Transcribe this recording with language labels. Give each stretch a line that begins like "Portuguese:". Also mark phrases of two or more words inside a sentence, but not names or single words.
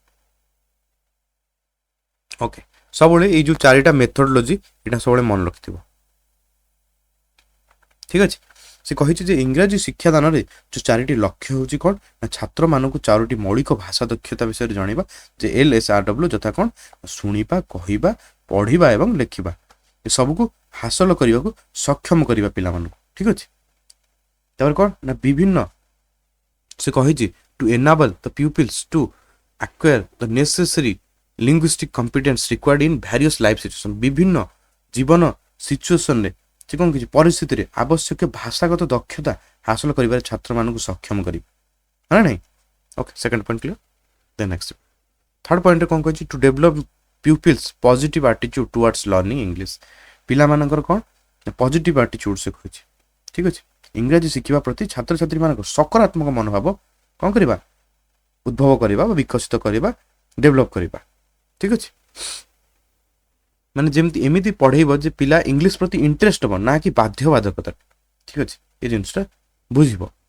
Odia: ଓକେ ସବୁବେଳେ ଏଇ ଯେଉଁ ଚାରିଟା ମେଥଡୋଲୋଜି ଏଇଟା ସବୁବେଳେ ମନେ ରଖିଥିବ ଠିକ୍ ଅଛି ସେ କହିଛି ଯେ ଇଂରାଜୀ ଶିକ୍ଷାଦାନରେ ଯେଉଁ ଚାରିଟି ଲକ୍ଷ୍ୟ ହେଉଛି କ'ଣ ନା ଛାତ୍ରମାନଙ୍କୁ ଚାରୋଟି ମୌଳିକ ଭାଷା ଦକ୍ଷତା ବିଷୟରେ ଜାଣିବା ଯେ LSRW ଯଥା କ'ଣ ଶୁଣିବା କହିବା ପଢ଼ିବା ଏବଂ ଲେଖିବା ଏସବୁକୁ ହାସଲ କରିବାକୁ ସକ୍ଷମ କରିବା ପିଲାମାନଙ୍କୁ ଠିକ୍ ଅଛି ତାପରେ କ'ଣ ନା ବିଭିନ୍ନ ସେ କହିଛି
English: to enable the peoples to acquire the necessary linguistic competence required in various life situation
Odia: ବିଭିନ୍ନ ଜୀବନ ସିଚୁଏସନରେ ସେ କ'ଣ କିଛି ପରିସ୍ଥିତିରେ ଆବଶ୍ୟକ ଭାଷାଗତ ଦକ୍ଷତା ହାସଲ କରିବାରେ ଛାତ୍ରମାନଙ୍କୁ ସକ୍ଷମ କରିବ ହଁ ନାଇଁ ଓକେ
English: second point clear then next third point
Odia: କ'ଣ କହିଛି
English: to develop peoples positive attitude towards learning English
Odia: ପିଲାମାନଙ୍କର କ'ଣ
English: positive attitude
Odia: ସେ କହିଛି ଠିକ୍ ଅଛି ଇଂରାଜୀ ଶିଖିବା ପ୍ରତି ଛାତ୍ରଛାତ୍ରୀମାନଙ୍କର ସକାରାତ୍ମକ ମନୋଭାବ କ'ଣ କରିବା ଉଦ୍ଭବ କରିବା ବା ବିକଶିତ କରିବା ଡେଭଲପ କରିବା ଠିକ୍ ଅଛି ମାନେ ଯେମିତି ଏମିତି ପଢ଼େଇବ ଯେ ପିଲା ଇଂଲିଶ ପ୍ରତି ଇଣ୍ଟରେଷ୍ଟ ହେବ ନା କି ବାଧ୍ୟବାଧକତା ଠିକ୍ ଅଛି ଏ ଜିନିଷଟା ବୁଝିବ